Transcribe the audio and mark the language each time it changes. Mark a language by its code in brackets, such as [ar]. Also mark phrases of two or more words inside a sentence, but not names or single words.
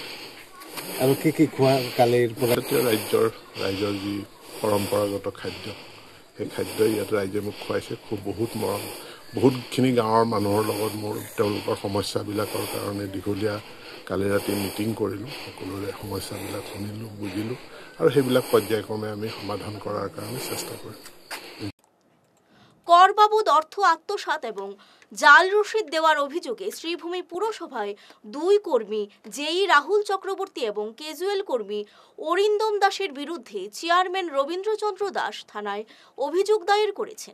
[as] আৰু কি খোৱা কালিৰ পৰা ৰাইজৰ যি পৰম্পৰাগত খাদ্য, সেই খাদ্যই ইয়াত ৰাইজে মোক খুৱাইছে। বহুত মৰম, বহুতখিনি গাঁৱৰ মানুহৰ লগত মোৰ তেওঁলোকৰ সমস্যাবিলাকৰ কাৰণে দীঘলীয়া কালি ৰাতি মিটিং কৰিলোঁ। সকলোৰে সমস্যাবিলাক শুনিলোঁ, বুজিলোঁ আৰু সেইবিলাক পৰ্যায়ক্ৰমে আমি সমাধান কৰাৰ কাৰণে চেষ্টা কৰিম। [bn] কর বাবদ অর্থ আত্মসাৎ এবং জাল রসিদ দেওয়ার অভিযোগে শ্রীভূমি পুরসভায় 2 কর্মী জেই রাহুল চক্রবর্তী এবং ক্যাজুয়াল কর্মী অরিন্দম দাসের বিরুদ্ধে চেয়ারম্যান রবীন্দ্রচন্দ্র দাস থানায় অভিযোগ দায়ের করেছেন।